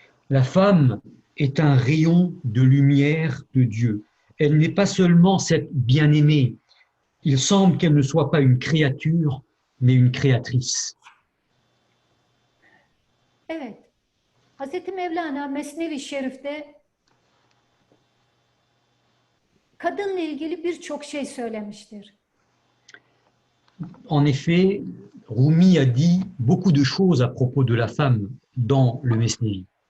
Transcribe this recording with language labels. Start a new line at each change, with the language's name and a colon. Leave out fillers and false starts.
French: La femme est un rayon de lumière de Dieu. Elle n'est pas seulement cette bien-aimée. Il semble qu'elle ne soit pas une créature, mais une créatrice.
Turkish: Evet, Hazreti Mevlana Mesnevi Şerif'te kadınla ilgili birçok şey söylemiştir.
French: En effet, Rumi a dit beaucoup de choses à propos de la femme dans le Mesnevi.